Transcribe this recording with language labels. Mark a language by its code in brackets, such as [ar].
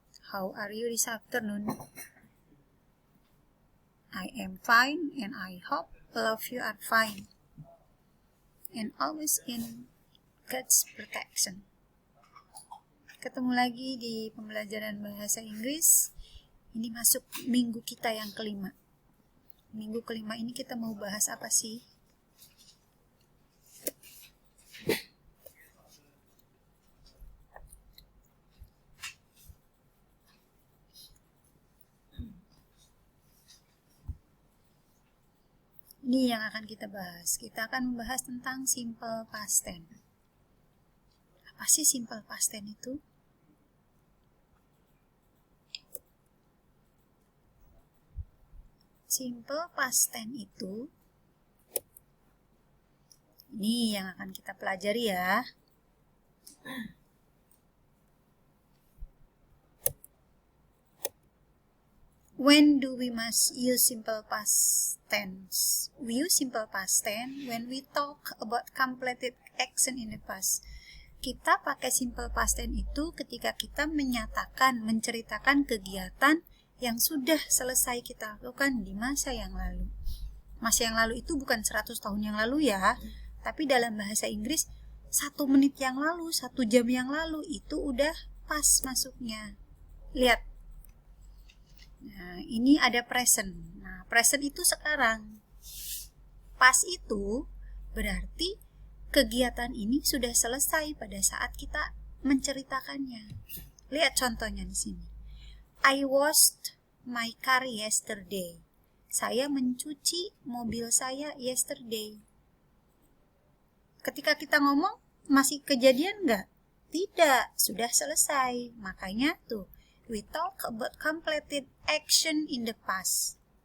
[en] How are you this afternoon? I am fine and I hope all of you are fine. And always in God's protection. [id] Ketemu lagi di pembelajaran bahasa Inggris. Ini masuk minggu kita yang kelima. Minggu kelima ini kita mau bahas apa sih? Ini yang akan kita bahas. Kita akan membahas tentang simple past tense. Apa sih simple past tense itu? Simple past tense itu ini yang akan kita pelajari ya. [en] When do we must use simple past tense? We use simple past tense when we talk about completed action in the past. [id] Kita pakai simple past tense itu ketika kita menyatakan, menceritakan kegiatan yang sudah selesai kita lakukan di masa yang lalu. Masa yang lalu itu bukan 100 tahun yang lalu ya, tapi dalam bahasa Inggris 1 menit yang lalu, 1 jam yang lalu itu udah pas masuknya. Lihat. Nah, ini ada present. Nah, present itu sekarang. Pas itu berarti kegiatan ini sudah selesai pada saat kita menceritakannya. Lihat contohnya di sini. [en] I washed my car yesterday. [id] Saya mencuci mobil saya [en] yesterday. [id] Ketika kita ngomong, masih kejadian nggak? Tidak, sudah selesai. Makanya tuh, [en] we talk about completed action in the past.